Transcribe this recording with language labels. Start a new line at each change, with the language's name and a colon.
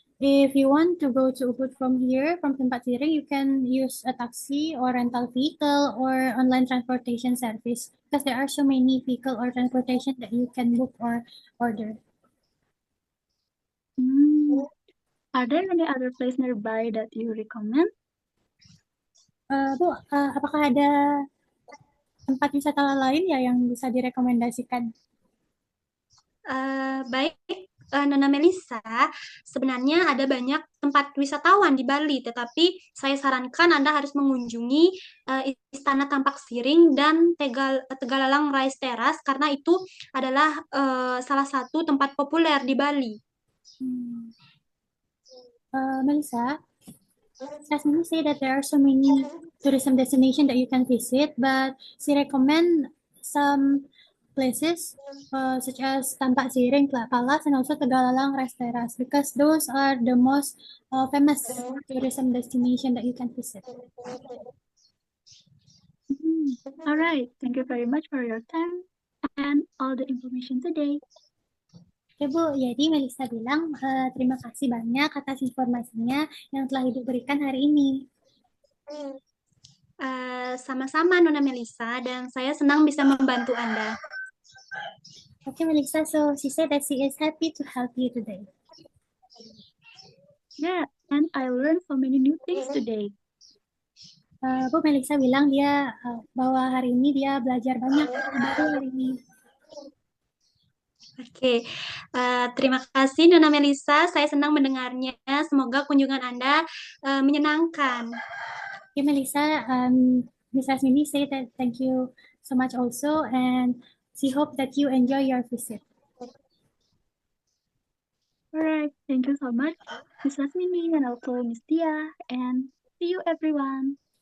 English: If you want to go to Ubud from here, from Tempat Siring, you can use a taxi or rental vehicle or online transportation service because there are so many vehicle or transportation that you can book or order. Are there any other place nearby that you recommend?
Indonesian: Bu, apakah ada tempat wisata lain ya yang bisa direkomendasikan? Baik, Nona Melisa, sebenarnya ada banyak tempat wisatawan di Bali, tetapi saya sarankan Anda harus mengunjungi Istana Tampak Siring dan Tegalalang Rice Terrace karena itu adalah salah satu tempat populer di Bali.
English: Melissa, Jasmine say that there are so many tourism destinations that you can visit, but she recommend some places such as Tampak Siring, Palace, and also Tegalalang Rice Terrace because those are the most famous tourism destination that you can visit. All right, thank you very much for your time and all the information today.
Indonesian: Oke Bu, jadi Melissa bilang terima kasih banyak atas informasinya yang telah Ibu berikan hari ini. Sama-sama Nona Melisa, dan saya senang bisa membantu Anda.
English: Okay, Melissa, so she said that she is happy to help you today. Yeah, and I learned so many new things today.
Indonesian: Bu Melissa bilang dia bahwa hari ini dia belajar banyak baru hari ini. Oke, terima kasih Nona Melisa. Saya senang mendengarnya. Semoga kunjungan Anda menyenangkan.
English: Okay, Melissa, Miss Rasmini say that thank you so much also, and she hope that you enjoy your visit. All right, thank you so much, Miss Lasmini and also Miss Tia, and see you everyone.